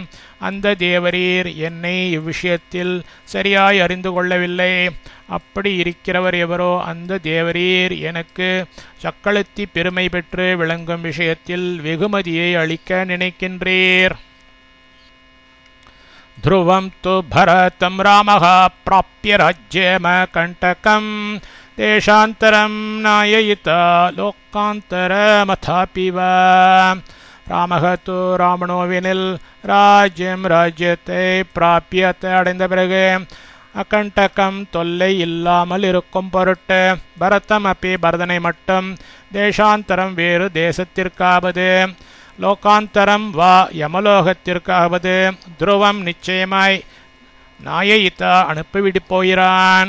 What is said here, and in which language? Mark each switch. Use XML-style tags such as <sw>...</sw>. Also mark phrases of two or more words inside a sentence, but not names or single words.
<ta>அந்த தேவரீர் என்னை இவ்விஷயத்தில் சரியாய் அறிந்து கொள்ளவில்லை. அப்படி இருக்கிறவர் எவரோ அந்த தேவரீர் எனக்கு சக்களத்தி பெருமை பெற்று விளங்கும் விஷயத்தில் வெகுமதியை அளிக்க நினைக்கின்றீர்.</ta> <sa>ध्रुवं तु भरतं रामः प्राप्य राज्यमकण्टकं देशान्तरं नाययिता लोकान्तरमथापि वा.</sa> <ta>ராமகத்து ராமனோவினில் ராஜ்யத்தை பிராபியத்தை அடைந்த பிறகு அகண்டகம் தொல்லை இல்லாமல் இருக்கும் பொருட்டு பரதம் அப்பி பரதனை மட்டும் தேசாந்தரம் வேறு தேசத்திற்காவது லோகாந்தரம் வா யமலோகத்திற்காவது துருவம் நிச்சயமாய் நாயயிதா அனுப்பிவிட்டு போகிறான்.</ta>